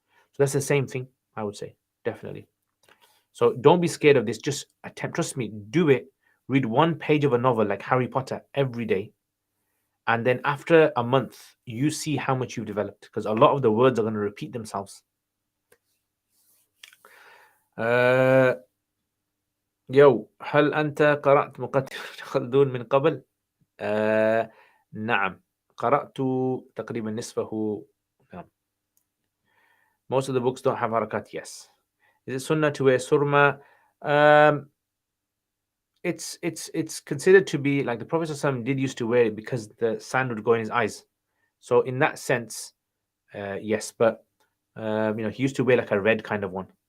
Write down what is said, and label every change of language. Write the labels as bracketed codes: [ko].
[en] So that's the same thing, I would say, definitely. So don't be scared of this. Just attempt. Trust me, do it. Read one page of a novel like Harry Potter every day, and then after a month, you see how much you've developed, because a lot of the words are going to repeat themselves. [ar] يو هل أنت قرأت مقدمة خلدون من قبل؟ نعم، قرأت تقريبا نصفه. نعم. [en] Most of the books don't have harakat. Yes. Is it sunnah to wear surma? It's considered to be like the Prophet ﷺ did used to wear it because the sand would go in his eyes. So in that sense, yes. But he used to wear like a red kind of one.